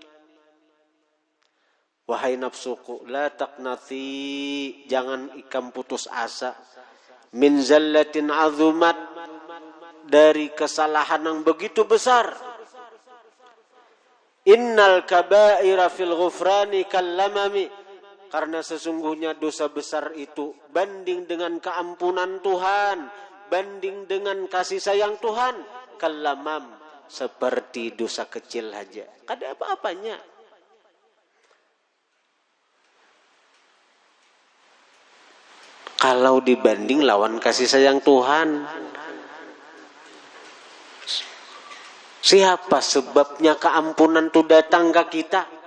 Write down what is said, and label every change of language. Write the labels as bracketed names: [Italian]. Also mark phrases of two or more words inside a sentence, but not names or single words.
[Banjar] Wahai nafsuku, [Arabic] لا تقنطي, [Banjar] jangan ikam putus asa. [Arabic] من زلة عظمت, [Indonesian] dari kesalahan yang begitu besar. [Arabic] إن الكبائر في الغفران كاللمم, [Indonesian] karena sesungguhnya dosa besar itu banding dengan keampunan Tuhan, banding dengan kasih sayang Tuhan, kallamam, seperti dosa kecil saja. [Banjar] Kada apa-apanya. Kalau dibanding lawan kasih sayang Tuhan, siapa sebabnya keampunan itu datang ke kita?